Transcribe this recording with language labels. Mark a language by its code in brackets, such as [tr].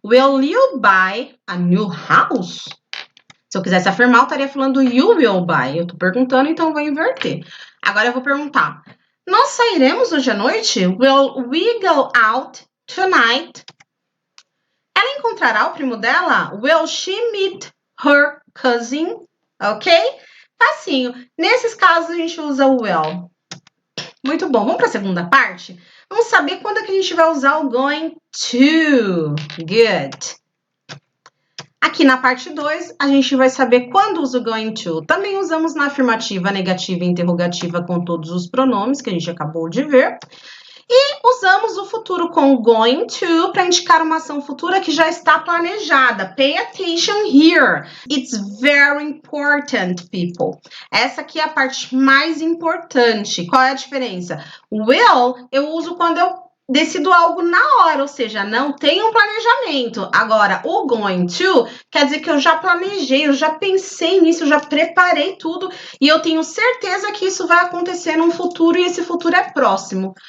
[en] Will you buy a new house? [pt] Se eu quisesse afirmar, eu estaria falando [en] you will buy. [pt] Eu tô perguntando, então eu vou inverter. Agora eu vou perguntar, nós sairemos hoje à noite? [en] Will we go out tonight? [pt] Ela encontrará o primo dela? [en] Will she meet her cousin? [pt] Ok? Facinho. Nesses casos, a gente usa o will. Muito bom. Vamos para a segunda parte? Vamos saber quando é que a gente vai usar o going to. Good. Aqui na parte 2, a gente vai saber quando usa o going to. Também usamos na afirmativa, negativa e interrogativa com todos os pronomes que a gente acabou de ver. E usamos o futuro com going to para indicar uma ação futura que já está planejada. [en] Pay attention here. It's very important, people. [pt] Essa aqui é a parte mais importante. Qual é a diferença? Will eu uso quando eu decido algo na hora, ou seja, não tem um planejamento. Agora, o going to quer dizer que eu já planejei, eu já pensei nisso, eu já preparei tudo e eu tenho certeza que isso vai acontecer num futuro e esse futuro é próximo.